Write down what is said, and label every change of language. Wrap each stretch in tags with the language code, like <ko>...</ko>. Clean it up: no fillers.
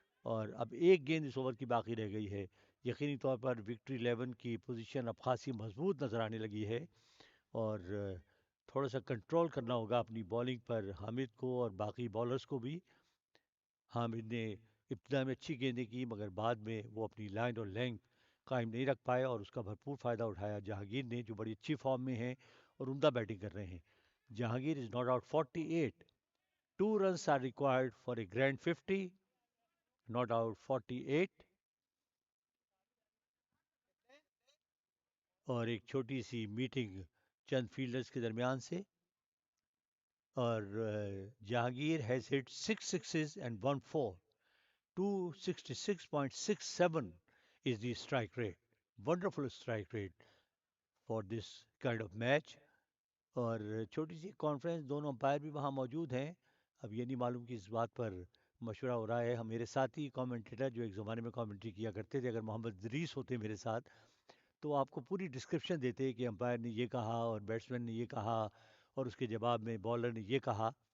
<ur>اور اب 1 گیند اس اوور کی باقی رہ گئی ہے. یقینی طور پر وکٹری 11 کی پوزیشن اب خاصی مضبوط نظر آنے لگی ہے، اور تھوڑا سا کنٹرول کرنا ہوگا اپنی بالنگ پر حامد کو اور باقی بالرز کو بھی. حامد نے ابتدا میں اچھی گیندیں کی مگر بعد میں وہ اپنی لائن اور لینگتھ قائم نہیں رکھ پائے، اور اس کا بھرپور فائدہ اٹھایا جہانگیر نے، جو بڑی اچھی فارم میں ہیں اور عمدہ بیٹنگ کر رہے ہیں.</ur> <en>Jahangir is not out 48. 2 runs are required for a grand 50. Not out 48.</en> <ur>اور ایک چھوٹی سی میٹنگ چند فیلڈرز کے درمیان سے. اور</ur> <en>Jahangir has hit 6 sixes and 1 4. 266.67 is the strike rate. Wonderful strike rate for this kind of match.</en> <ur>اور چھوٹی سی کانفرنس، دونوں امپائر بھی وہاں موجود ہیں. اب یہ نہیں معلوم کہ اس بات پر مشورہ ہو رہا ہے. ہم میرے ساتھی کامنٹیٹر جو ایک زمانے میں کامنٹری کیا کرتے تھے، اگر محمد ادریس ہوتے میرے ساتھ تو آپ کو پوری ڈسکرپشن دیتے کہ امپائر نے یہ کہا اور بیٹسمین نے یہ کہا اور اس کے جواب میں بالر نے یہ کہا.</ur>